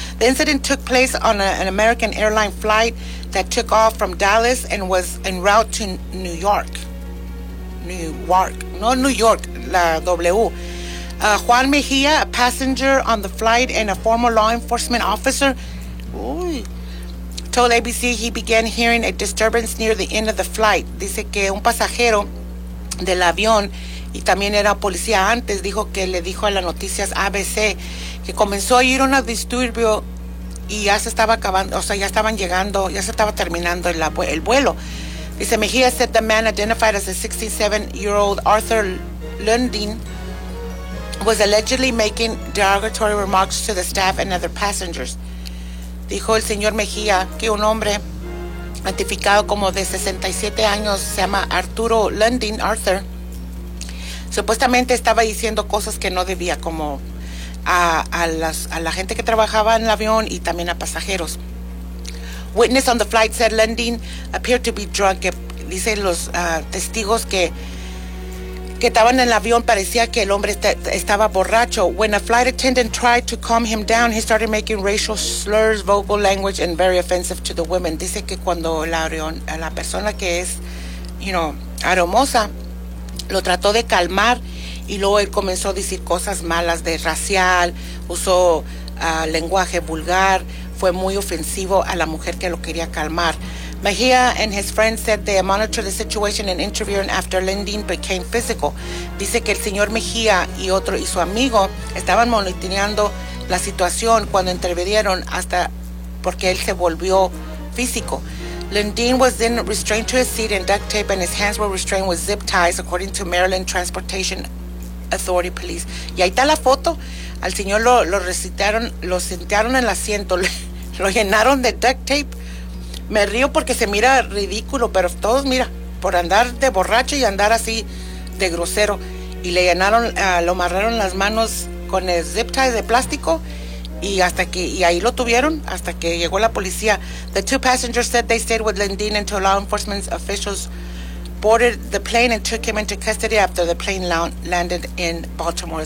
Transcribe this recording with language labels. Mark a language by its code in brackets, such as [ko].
[en] The incident took place on an American Airlines flight that took off from Dallas and was en route to New York, la W. Juan Mejía, a passenger on the flight and a former law enforcement officer, told ABC he began hearing a disturbance near the end of the flight. [es] Dice que un pasajero del avión, y también era policía antes, dijo que le dijo a las noticias ABC que comenzó a oír un disturbio y ya se estaba acabando, o sea, ya estaban llegando, ya se estaba terminando el vuelo. Dice [en] Mejía said the man identified as a 67-year-old Arthur Lundin was allegedly making derogatory remarks to the staff and other passengers. [es] Dijo el señor Mejía que un hombre identificado como de 67 años se llama Arturo Lundin, Arthur, supuestamente estaba diciendo cosas que no debía, como a la gente que trabajaba en el avión y también a pasajeros. [en] Witness on the flight said Lundin appeared to be drunk. [es] Dice los testigos que estaban en el avión, parecía que el hombre estaba borracho. [en] When a flight attendant tried to calm him down, he started making racial slurs, vocal language, and very offensive to the women. [es] Dice que cuando la persona que es, [en] you know, [es] aromosa, lo trató de calmar, y luego él comenzó a decir cosas malas de racial, usó lenguaje vulgar, fue muy ofensivo a la mujer que lo quería calmar. [en] Mejía and his friend said they monitored the situation and interviewed after Lundin became physical. [es] Dice que el señor Mejía y otro y su amigo estaban monitoreando la situación cuando intervinieron hasta porque él se volvió físico. [en] Lundin was then restrained to his seat in duct tape and his hands were restrained with zip ties, according to Maryland Transportation Authority Police. [es] Y ahí está la foto. Al señor lo sentaron en el asiento, lo llenaron de duct tape. Me río porque se mira ridículo, pero todos, mira, por andar de borracho y andar así de grosero. Y le llenaron, lo amarraron las manos con el zip tie de plástico y ahí lo tuvieron hasta que llegó la policía. [en] The two passengers said they stayed with Lundin until law enforcement officials boarded the plane and took him into custody after the plane landed in Baltimore.